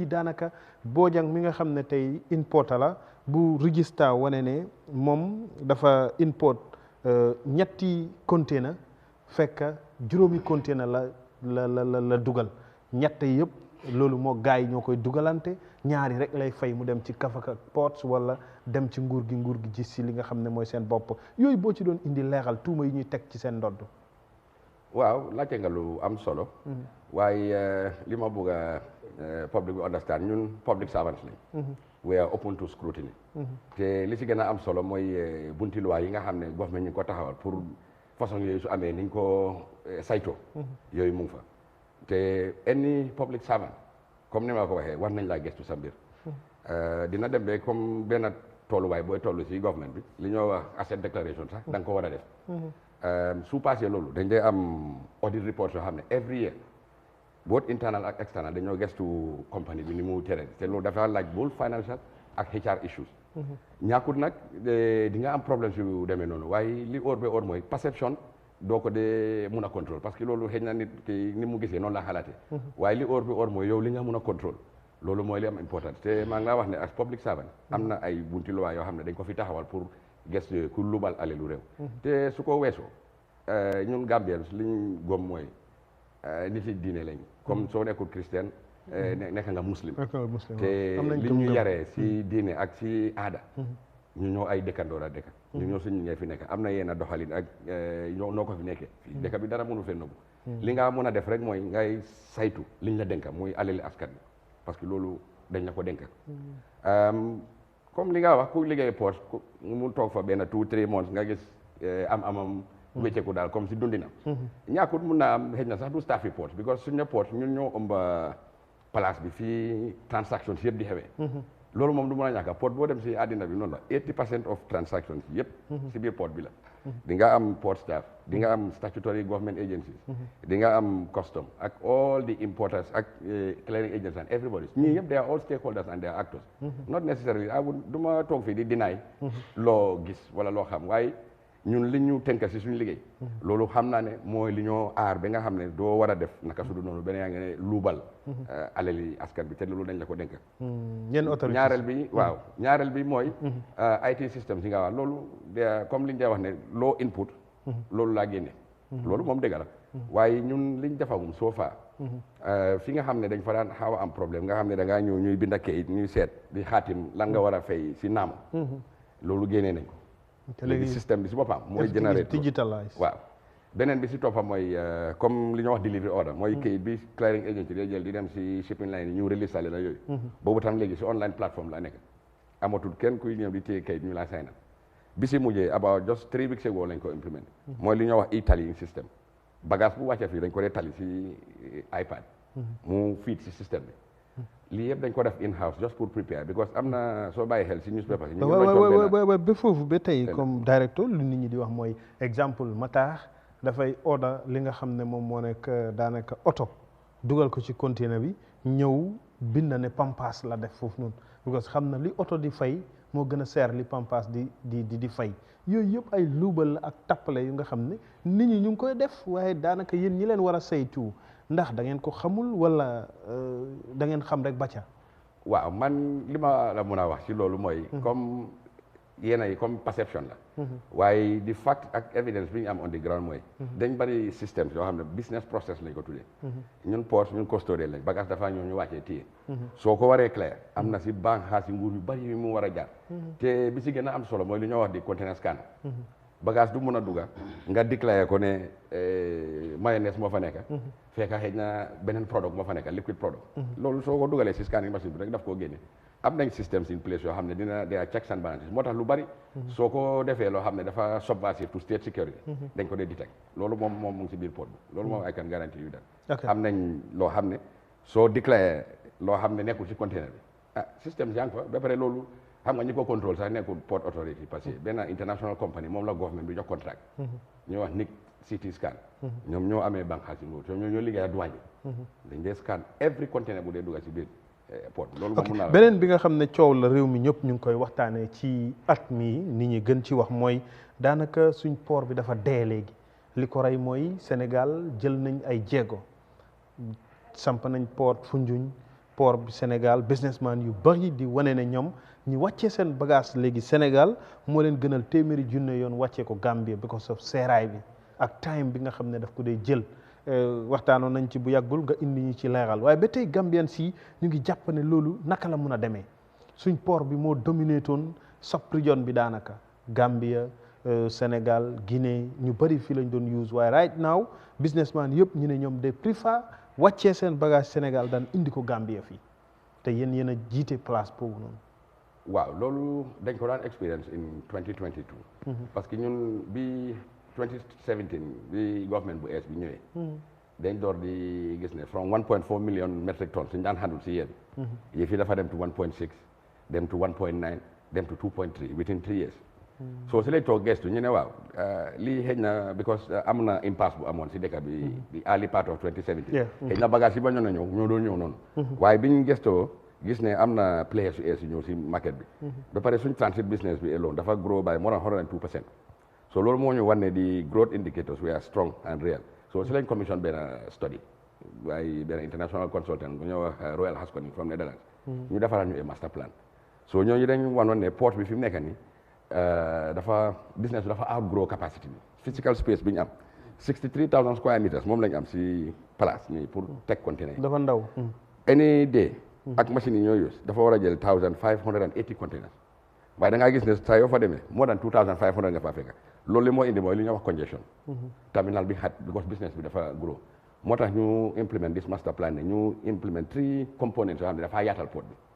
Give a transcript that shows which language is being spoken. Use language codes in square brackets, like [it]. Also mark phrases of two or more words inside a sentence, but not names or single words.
[wo] daanaka Bojang mi nga xam ne tey importer la bu register wane ne moom dafa import ñetti container fekk juróomi container la dugal ñett yëpp loolu moo gars yi ñoo koy dugalante ñaari rek lay fay mu dem ci Kafaka ports wala dem ci nguur gi gis si li nga xam ne mooy seen bopp yooyu boo ci doon indi leeral tuuma yi ñuy teg ci seen ndodd waaw laajte nga lu am solo. waaye li ma bëgg a public bi understand ñun [en] public servants [wo] lañ. [en] we are open to scrutiny. [wo] te li ci gën a am solo mooy bunti loi yi nga xam ne government ñu ngi ko taxawal [fr] pour façon [wo] yooyu su amee niñ ko saytoo. yooyu mu ngi fa te [en] any public servant [wo] comme ni ma ko waxee war nañ laa gëstu sa mbir. dina dem ba comme benn tolluwaay booy tollu ci government bi li ñoo wax [en] asset declaration [wo] sax da nga ko war a def. su passé loolu dañ dee am [en] audit report [wo] yoo xam ne [en] every year both internal [wo] ak external dañoo gëstu compagnie bi ni mu tere te loolu dafa laaj [en] both financial [wo] ak [en] HR issues. [wo] ñàkkut nag di nga am problème yu demee noonu waaye li óor ba óor mooy perception doo ko dee mun a contrôle [fr] parce que [wo] loolu xëy na nit ki ni mu gisee noonu la xalaatee. waaye li óor ba óor mooy yow li nga mun a contrôle loolu mooy li am important te maa ngi laa wax ne [en] as public servant [wo] am na ay bunti loi yoo xam ne dañ ko fi taxawal pour gëstu ku lubal alelu réew. te su ko weesoo ñun Gambians li ñu gom mooy nit yi diine lañ comme soo nekkul christian nekk nga muslim te li ñu yaree si diine ak si aada ñu ñoo ay dëkkandoor a dëkka ñu ñoo suñu ngay fi nekk am na yenn doxalin ak noo ko fi nekkee fii dëkk bi dara mënu fee nëbbu li nga mën a def rek mooy ngay saytu liñ la dénka muy alali askan bi parce que loolu dañ la ko dénka comme li nga wax ku liggéey poste mu toog fa benn 2-3 months nga gis amam wécceeku daal comme si dundinam ñàkkut mun naa am xëy na sax du [en] staff report [wo] because suñu report ñun ñoo ëmba place bi fii transactions yëpp di xewee loolu moom du mën a ñàkk port boo dem si àddina bi noonu [en] la 80% of transactions [wo] yëpp si biir port bi la di nga am [en] port staff [wo] di nga am [en] statutory government agencies [wo] di nga am [en] custom ak all the importers ak clearing agents and everybody [wo] ñii yëpp [en] they are all stakeholders and they are [wo] actors not necessarily du ma toog fii di deny loo gis wala loo xam waaye ñun li ñu tënk si suñu liggéey loolu xam naa ne mooy li ñoo aar bi nga xam ne doo war a def naka su du noonu beneen yaa ngi ne luubal alali askan bi te loolu dañ la ko dénk ñaareel bi waaw ñaareel bi mooy [en] IT systems [wo] yi nga wax loolu comme li ñu dee wax ne [en] low input [wo] loolu laa génne loolu moom dëgg la waaye ñun liñ defagum soo faa fi nga xam ne dañ fa daan xaw a am problème nga xam ne da ngaa ñëw ñuy bind kayit ñuy seet di xaatim lan nga war a fay si naam loolu génnee nañ ko léegi système bi si boppam mooy généré Digitalization waaw beneen bi si toppam mooy comme li ñuy wax [en] delivery order [wo] mooy kayit bi clearing agency day jël di dem si [en] shipping line [wo] yi ñu release sale la yooyu boobu tam léegi si online plateforme la nekk amatul kenn kuy ñëw di téye kayit ñu laa sign bi si mujjee [en] about just 3 weeks ago [wo] lañ ko implement mooy li ñuy wax e-tallying système bagage bu wàccee fii dañ ko dee tali si iPad mu feed si système bi lii yëpp dañ ko def [en] in house just [wo] pour prepare because am na soo bàyyi xel si newspaper yi waaw ba foofu ba tey comme directeur lu nit ñi di wax mooy exemple Matar dafay order li nga xam ne moom moo nekk daanaka oto dugal ko ci container bi ñëw bind ne Pampas la def foofu noonu because xam na li oto di fay moo gën a seer li Pampas di fay yooyu yëpp ay luubal la ak tappale yu nga xam ne nit ñi ñu ngi koy def waaye daanaka yéen ñi leen war a saytu ndax da ngeen ko xamul wala da ngeen xam rek bacca waaw man li ma la mun a wax ci loolu mooy comme yéen ay comme perception la waaye di fact ak evidence bi ñu am [en] on the ground [wo] mooy dañ bari système yoo xam ne [en] business process [wo] lañ ko tuddee ñun port ñun custodian lañ bagage dafa ñëw ñu wàccee téye soo ko waree clair am na si banque si nguur yu bari yu mu war a jaar te bi si gën a am solo mooy li ñoo wax di container scanner bagage du mun a dugga nga déclaré ko ne mayonnaise moo fa nekk fekk xëy na beneen product moo fa nekk [en] liquid product [wo] loolu soo ko dugalee si [en] scanning machine [wo] bi rek daf koo génne am nañ systèmes [en] in place [wo] yoo xam ne dina [en] there are checks and balances [wo] moo tax lu bari soo ko defee loo xam ne dafa [en] subversive to state security [wo] dañ ko dee detect loolu moom mu ngi si biir port bi loolu moom [en] I can guarantee you that [wo] am nañ loo xam ne soo déclaré loo xam ne nekkul si container bi système yaa ngi fa ba pare loolu xam nga ñi ko contrôle sax nekkul [en] port authority [fr] parce que [wo] benn [en] international company [wo] moom la government bi jox contract ñoo wax NIC CT scan ñoom ñoo amee banque si nguur ñoom ñoo liggéey ak douane bi dañ dee scan [en] every container [wo] bu dee dugga si biir port loolu moom mun naa beneen bi nga xam ne coow la réew mi ñëpp ñu ngi koy waxtaanee ci at mi nit ñi gën ci wax mooy daanaka suñ port bi dafa dee léegi li ko rey mooy Sénégal jël nañ ay jéego samp nañ port Foundiougne port bi Sénégal businessman yu bari di wane ne ñoom ñu wàccee seen bagage léegi Sénégal moo leen gënal téeméeri junne yoon wàccee ko Gambie because of seeraay bi ak time bi nga xam ne daf ko dee jël waxtaanoon nañ ci bu yàggul nga indi ñu ci leeral waaye ba tey Gambien si ñu ngi jàpp ne loolu naka la mun a demee suñ port bi moo dominé toon sub-région bi daanaka Gambia Sénégal Guinée ñu bëri fii lañ doon use waaye [en] right now [wo] businessman yëpp ñu ne ñoom de préfère wàccee seen bagage Sénégal daan indi ko Gambia fii te yéen a jiite place boobu noonu. waaw loolu dañ ko daan [en] experience in 2022. [wo] parce que ñun bi 2017 bi government bu ees bi ñëwee. dañ door di gis ne [en] from 1.4 million metric tons [wo] suñu daan handle si yéen. yëf yi dafa dem to 1.6 dem to 1.9 dem to 2.3 [en] within 3 years. [wo] so si lañ toog gestu ñu ne waaw lii xëy na because am na impasse bu amoon si dëkk bi [en] the early part of 2017. [wo] xëy na bagage yi ba ñoo na ñëw ñoo doon ñëw noonu. waaye biñ gestoo gis ne am na players yu ees yu ñëw si market bi. ba pare suñ [en] transit business [wo] bi alone dafa [en] grow by more than 102%. so [wo] loolu moo ñu wan ne [en] the growth indicators were strong and real. [wo] so si lañ commission benn study waaye benn [en] international consultant [wo] bu ñëw wax Royal Haskoning [en] from Netherlands. [wo] ñu defaral ñu [en] master plan. [wo] so ñooñu dañ wanoon ne port bi fi mu nekk nii dafa business bi dafa [en] outgrow capacity [wo] bi [en] physical space [wo] bi ñu am [en] 63,000 square meters [wo] moom lañ am si place nii pour teg container yi. dafa ndaw. any day. ak machine yi ñooy use dafa war a jël 1,580 containers waaye da ngaa gis ne saa yoo fa demee [en] more than 2,500 [wo] nga fa fekk loolu li moo indi mooy li ñuy wax congestion. terminal bi xat because business bi dafa grow moo tax ñu implement [en] this master plan [wo] ne ñu [en] implement 3 components [wo] yoo xam ne dafaa yaatal port bi.